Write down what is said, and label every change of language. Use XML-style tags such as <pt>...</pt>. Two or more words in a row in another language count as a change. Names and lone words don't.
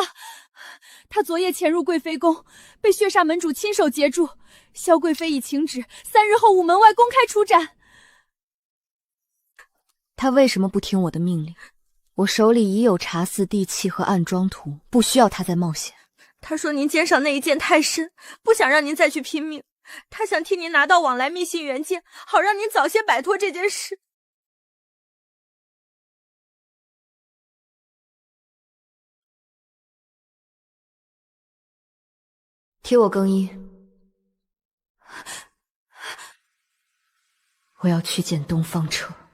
<zh>他昨夜潛入貴妃宮，被血煞門主親手截住。蕭貴妃已請旨，3日後午門外公開處斬。他為什麼不聽我的命令？我手裡已有查賜地契和暗樁圖，不需要他再冒險。他說您肩上那一劍太深，不想讓您再去拼命。他想替您拿到往來密信原件，好讓您早些擺脫這件事。替我更衣，我要去見東方徹。</zh>